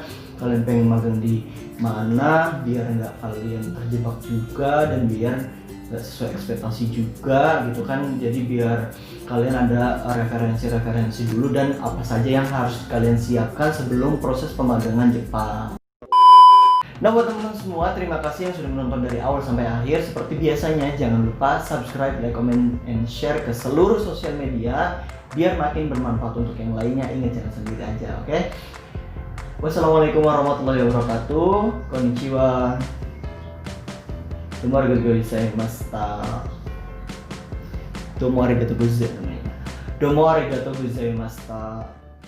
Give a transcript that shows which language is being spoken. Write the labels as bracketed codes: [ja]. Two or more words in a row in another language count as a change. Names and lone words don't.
[id] Kalian pengen magang di mana biar nggak kalian terjebak juga, dan biar nggak sesuai ekspektasi juga gitu kan. Jadi biar kalian ada referensi dulu dan apa saja yang harus kalian siapkan sebelum proses pemagangan Jepang. Nah buat teman-teman semua, terima kasih yang sudah menonton dari awal sampai akhir. Seperti biasanya, jangan lupa subscribe, [en] like, comment, and share [id] ke seluruh sosial media biar makin bermanfaat untuk yang lainnya. Ingat jangan sendiri aja, oke? [ar] والسلام عليكم ورحمة الله وبركاته. [ja] こんにちは。どうもありがとうございました. どうもありがとうございました.